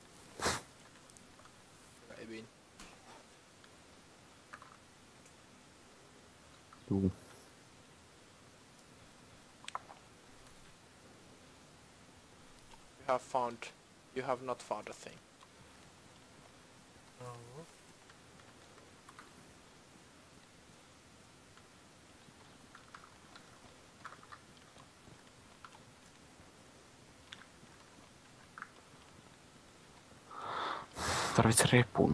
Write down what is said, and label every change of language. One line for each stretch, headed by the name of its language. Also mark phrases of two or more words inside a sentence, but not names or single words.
Finnish: Evin. Juu.
English: You have not found a thing. No.
Finnish: Tarvitse repun.